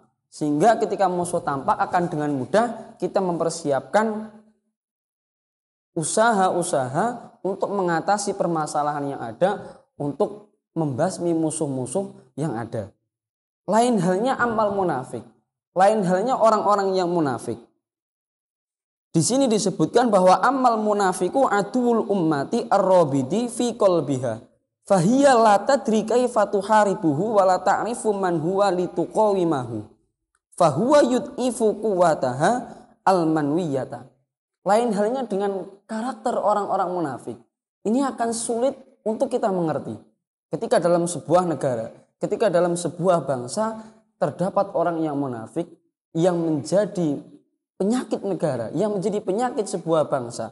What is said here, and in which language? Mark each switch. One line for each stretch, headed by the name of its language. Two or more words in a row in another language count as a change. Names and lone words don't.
Indonesian: Sehingga ketika musuh tampak akan dengan mudah kita mempersiapkan usaha-usaha untuk mengatasi permasalahan yang ada, untuk membasmi musuh-musuh yang ada. Lain halnya amal munafik, lain halnya orang-orang yang munafik. Di sini disebutkan bahwa
Arabic: عمل المنافق عدو الأمة الرابض في قلبها. فهي لا تدري كيف تحاربه ولا تعرف من هو ليقاومه. فهو يضعف قوتها المعنوية.
Indonesian: Lain halnya dengan karakter orang-orang munafik. Ini akan sulit untuk kita mengerti. Ketika dalam sebuah negara, ketika dalam sebuah bangsa terdapat orang yang munafik yang menjadi penyakit negara, yang menjadi penyakit sebuah bangsa.